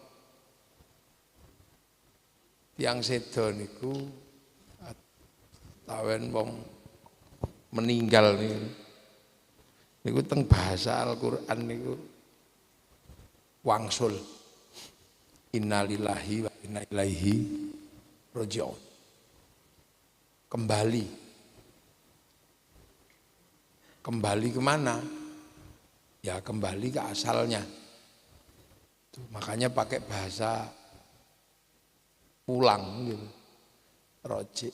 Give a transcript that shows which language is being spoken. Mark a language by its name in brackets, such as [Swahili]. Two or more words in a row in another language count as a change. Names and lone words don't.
[Javanese] Tiyang seda niku tawen wong meninggal niku teng bahasa Al-Qur'an niku wangsul. [Arabic] إنا لله وإنا إليه راجعون. [Indonesian] Kembali kemana? Ya kembali ke asalnya. Tuh, makanya pakai bahasa pulang gitu. Roji'.